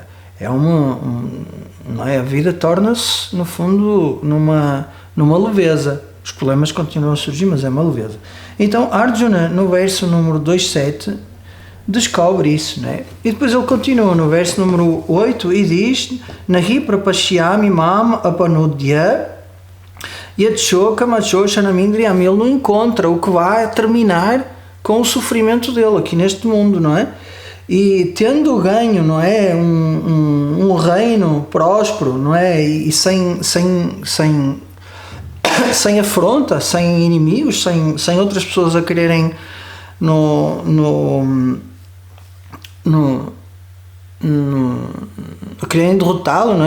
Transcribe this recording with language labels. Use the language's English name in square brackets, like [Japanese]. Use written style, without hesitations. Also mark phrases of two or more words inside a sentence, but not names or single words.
[Portuguese] Não é? A vida torna-se, no fundo, numa leveza. Os problemas continuam a surgir, mas é uma leveza. Então Arjuna, no verso número 2.7, descobre isso, não é? E depois ele continua no verso número 8 e diz: [Sanskrit] Nahi prapashyami mam apanudya yatshokam. [Portuguese] Ele não encontra o que vai terminar com o sofrimento dele aqui neste mundo, não é? E tendo ganho, não é, um reino próspero, não é, e sem afronta, sem inimigos, sem outras pessoas a quererem a quererem derrotá-lo, não é?